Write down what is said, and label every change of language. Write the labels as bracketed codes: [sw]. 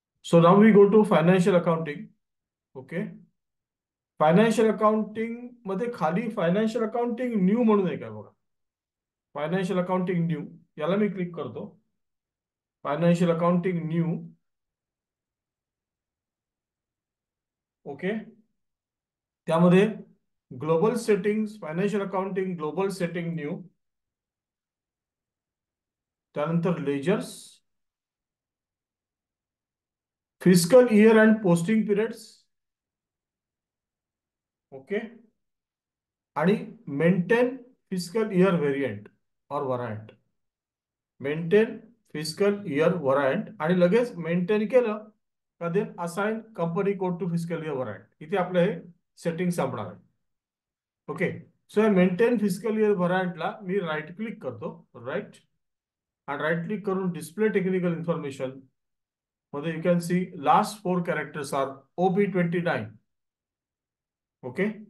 [en] So now we go to financial accounting. Okay. [mr] Financial accounting मध्ये खाली financial accounting new म्हणून आहे का बघा. फायनान्शियल अकाउंटिंग न्यू याला मी क्लिक करतो. Financial accounting new. ओके. त्यामध्ये global settings, financial accounting global setting new. त्यानंतर ledgers, fiscal year and posting periods. Okay. आणि मेंटेन फिस्कल इयर व्हेरियंट और वरायंट. मेंटेन फिस्कल इयर वरायंट आणि लगेच मेंटेन केलं का then assign company code to fiscal year वरायंट. इथे आपलं हे सेटिंग संपणार आहे. Okay. So maintain fiscal year वरायंटला मी राईट क्लिक करतो. राईट. आणि राईट क्लिक करून डिस्प्ले टेक्निकल इन्फॉर्मेशन मध्ये [en] You can see last 4 characters are OB29. [mr] Okay.